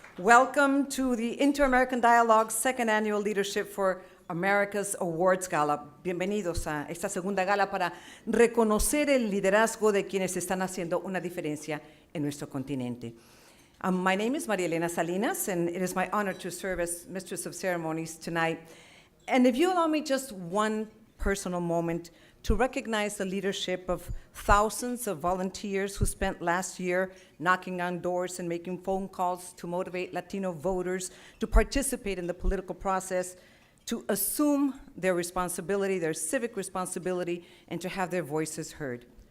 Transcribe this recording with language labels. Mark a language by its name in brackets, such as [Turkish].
[English] Welcome to the Inter-American Dialogue's second annual Leadership for Americas Awards Gala. [Spanish] Bienvenidos a esta segunda gala para reconocer el liderazgo de quienes están haciendo una diferencia en nuestro continente. [English] My name is María Elena Salinas, and it is my honor to serve as Mistress of Ceremonies tonight. And if you allow me just one personal moment to recognize the leadership of thousands of volunteers who spent last year knocking on doors and making phone calls to motivate Latino voters to participate in the political process, to assume their responsibility, their civic responsibility, and to have their voices heard.